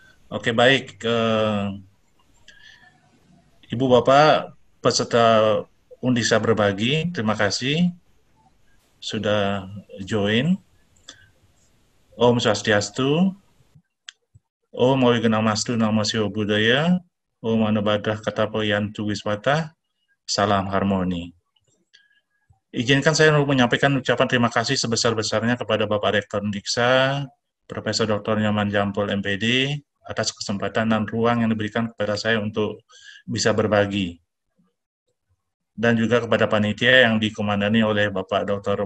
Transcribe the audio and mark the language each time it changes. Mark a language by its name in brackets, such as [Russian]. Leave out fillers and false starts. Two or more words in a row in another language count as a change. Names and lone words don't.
[Indonesian] Oke, baik. Ibu Bapak peserta Undisa Berbagi, terima kasih sudah join. [Sanskrit] Om Swastiastu, Om Wigenamastu Namo Sio Buddhaya, Om Anabadah Katapoyantu Wiswata, [Indonesian] Salam Harmoni. Izinkan saya menyampaikan ucapan terima kasih sebesar-besarnya kepada Bapak Rektor Undiksa, Profesor Dr. Nyoman Jampol MPD, atas kesempatan dan ruang yang diberikan kepada saya untuk bisa berbagi. Dan juga kepada panitia yang dikomandani oleh Bapak Dr.